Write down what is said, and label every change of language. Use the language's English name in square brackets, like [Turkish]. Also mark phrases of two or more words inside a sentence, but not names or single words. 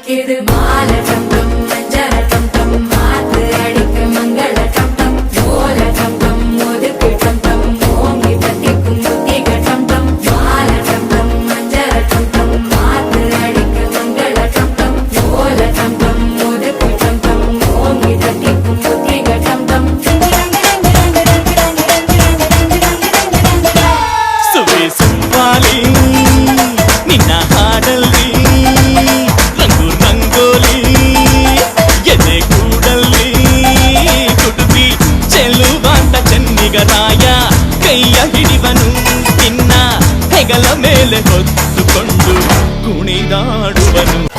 [Tamil] அடிக்குது மால டம் டம் மஞ்சர டம் டம் மாத்து அடிக்க மங்கள டம் டம் ஓல டம் டம் ஒதுக்கு டம் டம் ஓங்கி தட்டிக்கும் புத்திக டம் டம் மால டம் டம் மஞ்சர டம் டம் மாத்து அடிக்க மங்கள டம் டம் ஓல டம் டம் ஒதுக்கு டம் டம் ஓங்கி தட்டிக்கும் புத்திக டம் டம் [Kannada] ಸುವೆ ಸುಂಪಾಲಿ ನಿನ್ನ ಹಾಡಲ್ಲಿ ರಂಗು ರಂಗೋಲಿ ಎದೆ ಕೂಡಲ್ಲಿ ಕುಟುಂಬಿ ಚೆಲುವಾಂತ ಚೆನ್ನಿಗರಾಯ ಕೈಯ ಹಿಡಿವನು ನಿನ್ನ ಹೆಗಲ ಮೇಲೆ ಹೊತ್ತುಕೊಂಡು ಕುಣಿದಾಡುವನು